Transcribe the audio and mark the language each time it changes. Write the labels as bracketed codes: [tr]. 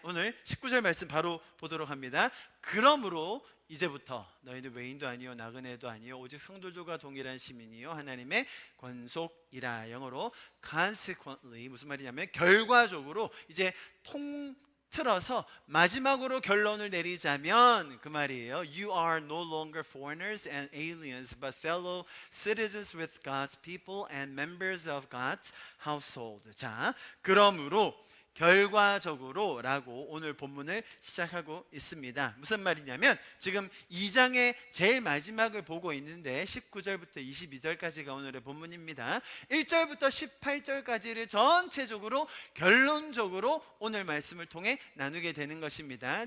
[ko] 오늘 19절 말씀 바로 보도록 합니다. 그러므로 이제부터 너희는 외인도 아니요 나그네도 아니요 오직 성도들과 동일한 시민이요 하나님의 권속이라. 영어로 consequently 무슨 말이냐면 결과적으로 이제 통틀어서 마지막으로 결론을 내리자면 그 말이에요. [en] You are no longer foreigners and aliens but fellow citizens with God's people and members of God's household. [ko] 자, 그러므로 결과적으로 라고 오늘 본문을 시작하고 있습니다. 무슨 말이냐면 지금 2장의 제일 마지막을 보고 있는데 19절부터 22절까지가 오늘의 본문입니다. 1절부터 18절까지를 전체적으로 결론적으로 오늘 말씀을 통해 나누게 되는 것입니다.